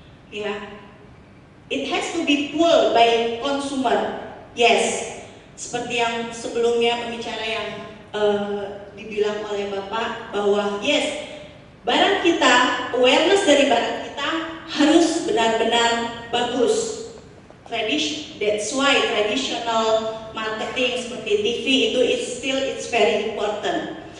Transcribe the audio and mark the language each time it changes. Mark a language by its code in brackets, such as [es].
[en] Ya, it has to be pulled by consumer. [id] Yes, seperti yang sebelumnya pembicara yang dibilang oleh Bapak bahwa yes, barang kita, awareness dari barang kita harus benar-benar bagus. [en] That's why traditional marketing seperti TV itu it's very important.